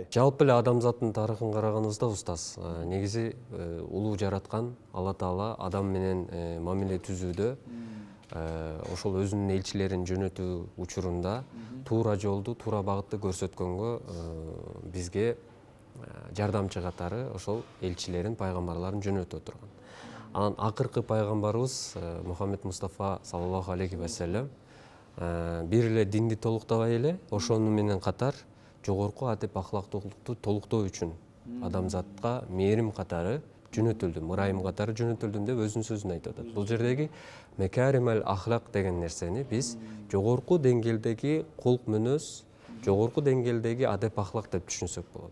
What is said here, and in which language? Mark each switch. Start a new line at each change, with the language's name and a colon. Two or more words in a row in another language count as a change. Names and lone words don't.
Kyrgyz: Жалпы эле адамзаттын тарыхын караганыбызда устаз, негизи улуу жараткан Алла Таала адам менен мамиле түзүүдө, ошол өзүнүн элчилерин жөнөтүү учурунда туура жолду, туура багытты көрсөткөнгө бизге жардамчы катары ошол элчилерин, пайгамбарларын жөнөтүп турган. Анан акыркы пайгамбарыбыз Мухаммед Мустафа
Arabic: صلى الله عليه وسلم
Kyrgyz: бир эле динди толуктабай эле, ошону менен катар жогорку адеп ахлактуулукту толуктоо үчүн адамзатка мээрим катары жөнөтүлдүм, ырайым катары жөнөтүлдүм деп өзүнүн сөзүндө айтып атат. Бул жердеги
Arabic: مكارم الأخلاق
Kyrgyz: деген нерсени биз жогорку деңгээлдеги кулк мүнөз, жогорку деңгээлдеги адеп ахлак деп түшүнсөк болот.